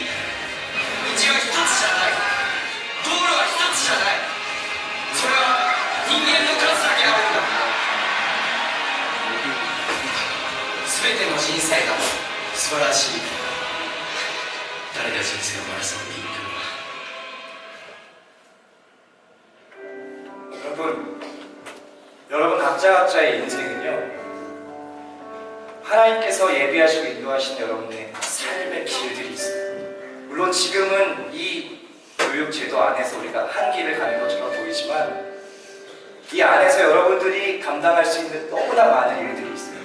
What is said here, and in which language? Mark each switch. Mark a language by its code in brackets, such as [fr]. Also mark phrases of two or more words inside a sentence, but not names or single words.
[ja] 道は一つじゃない、ゴールは一つじゃない。それは人間の数だけあるんだ。全ての人生が素晴らしい。誰が人生をマラソンに行くの。 [ko] 여러분 각자의 인생은요 하나님께서 예비하시고 인도하신 여러분의 삶의 길들이 있어요. 물론 지금은 이 교육제도 안에서 우리가 한 길을 가는 것처럼 보이지만 이 안에서 여러분들이 감당할 수 있는 너무나 많은 일들이 있어요.